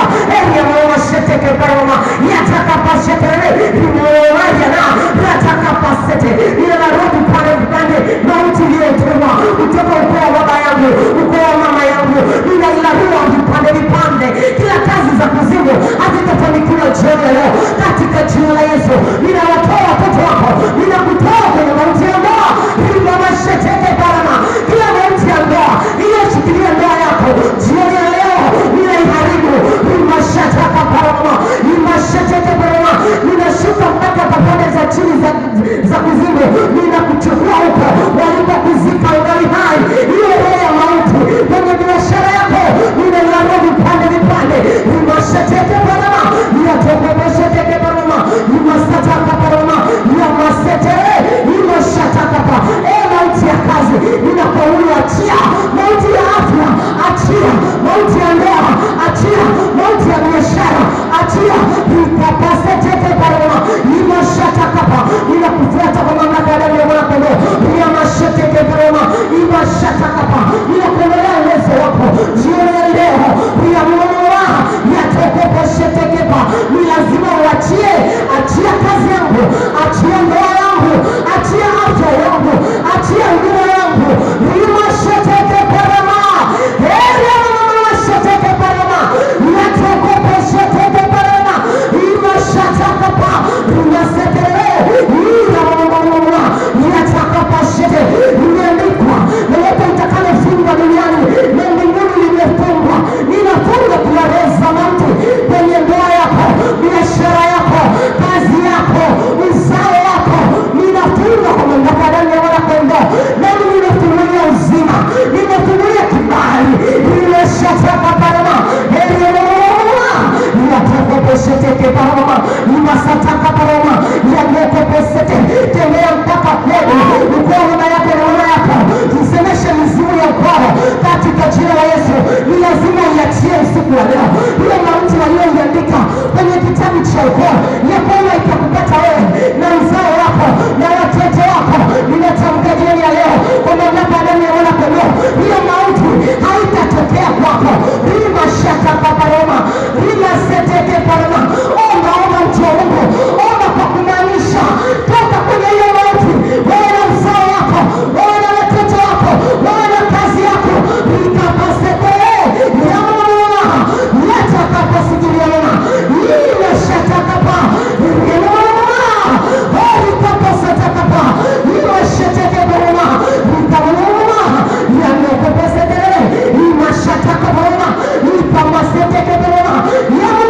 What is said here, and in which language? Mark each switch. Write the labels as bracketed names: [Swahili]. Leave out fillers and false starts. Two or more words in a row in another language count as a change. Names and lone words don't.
[Swahili] Heri ya mama sheteke baroma yatakapashetere imoya na yatakapasete ninarudi pale vipande mauti iliyotumwa kutoka ukoo wa baba yangu, ukoo wa mama yangu, ninailarua vipande vipande. Kila kazi za kuzimu hazitafanikiwa jioni ya leo katika jina la Yesu. Ninawatoa watoto wako, ninakutoa kwenye mauti ya ndoa ili mama sheteke baroma. Kila mauti ya ndoa iliyoshikilia ndoa yako jioni ya leo ninaiharibu. Nimashataka baroma, nimashateke baroma. Ninashuka mpaka pande za chini za kuzimu, ninakuchukua huko walipokuzika ungali hai. Hiyo roho ya mauti kwenye biashara yako ninailarua vipande vipande. Nimashateke baroma, ninatokopeshateke baroma, nimasataka baroma, nimasetere, nimashataka pa. Mauti ya kazi ninakuua, achia. Mauti ya afya achia. Mauti ya ndoa achia. Mauti ya biashara achia. Nikapaseteke baroma, nimashataka pa. Ninakufuata kwa mamlaka ya damu ya mwana kondoo. Nimashateke baroma, nimashataka pa. Ninakuelea uwezo wako jioni ya leo. Niamua yatokopesheteke pa. Ni lazima uachie. Achia kazi yangu, achia ndoa yangu, achia afya yangu, achia huduma yangu. Nimashateke baroma, heri ya mama sheteke baroma, yatokopesheteke baroma, nimashataka pa. Nimasetere ila mama yatakapashete. Nimeandikwa lolote litakalofunga duniani na mbinguni limefungwa. Ninafunga kila roho za mauti kwenye ndoa yako, biashara yako, kazi yako, uzao wako. Ninafunga kwa mamlaka ya damu ya mwana kondoo. Nami ninafungulia uzima, ninafungulia kibali. Nimeshataka baroma, heri ya mama yatakapashete baroma, nimasataka baroma, yakopesete. Tembea mpaka kwenu ukoo baba yako na mama yako, tusemeshe mizimu ya ukoo katika jina la Yesu. Ni lazima iachie usiku wa leo ile mauti walioiandika kwenye kitabu cha ukoo ya kwamba itakupata wewe na uzao wako na watoto wako. Ninatamka jioni ya leo kwa mamlaka ya damu ya mwana kondoo, hiyo mauti haitatokea kwako. Nimashataka baroma, nimaseteke baroma. Omba mtu wa Mungu, omba kwa kumaanisha. Toka kwenye hiyo mauti, wewe na uzao wako, wewe na watoto wako, wewe na kazi yako. Nikapasete ya mama yatakapasikilia mama nimeshataka pa ya mama nikapasataka pa nimeshateke baroma nikamama yanokopesete nimeshataka baroma nikapaseteke baroma